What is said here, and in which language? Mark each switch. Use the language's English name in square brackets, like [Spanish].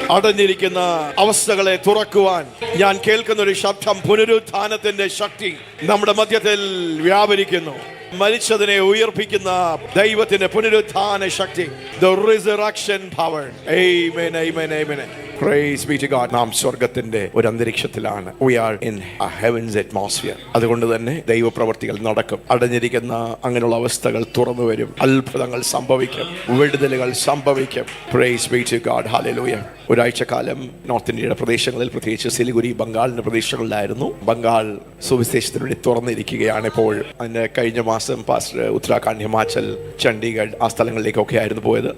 [Malayalam] അടഞ്ഞിരിക്കുന്ന അവസ്ഥകളെ തുറക്കുവാൻ ഞാൻ കേൾക്കുന്ന ഒരു ശബ്ദം, പുനരുത്ഥാനത്തിന്റെ ശക്തി നമ്മുടെ മധ്യത്തിൽ വ്യാപരിക്കുന്നു. മരിച്ചതിനെ ഉയർപ്പിക്കുന്ന ദൈവത്തിന്റെ പുനരുത്ഥാന ശക്തി, [English] the resurrection power. Amen, amen, amen. Praise be to God. [Malayalam] നാം സ്വർഗത്തിന്റെ ഒരു അന്തരീക്ഷത്തിലാണ്. [English] We are in a heaven's atmosphere. [Malayalam] അതുകൊണ്ട് തന്നെ ദൈവപ്രവർത്തികൾ നടക്കും. അടഞ്ഞിരിക്കുന്ന അങ്ങനെയുള്ള അവസ്ഥകൾ തുറന്നു വരും. അത്ഭുതങ്ങൾ സംഭവിക്കും. വിടുതലുകൾ സംഭവിക്കും. [English] Praise be to God. Hallelujah. [Malayalam] ഒരാഴ്ചക്കാലം north ഇന്ത്യയുടെ പ്രദേശങ്ങളിൽ, പ്രത്യേകിച്ച് സിലിഗുരി, ബംഗാളിന്റെ പ്രദേശങ്ങളിലായിരുന്നു. ബംഗാൾ സുവിശേഷത്തിന് വേണ്ടി തുറന്നിരിക്കുകയാണ് ഇപ്പോൾ. അതിന്റെ കഴിഞ്ഞ മാസം പാസ്റ്റർ ഉത്തരാഖണ്ഡ്, ഹിമാചൽ, ചണ്ഡീഗഡ് ആ സ്ഥലങ്ങളിലേക്കൊക്കെ ആയിരുന്നു പോയത്.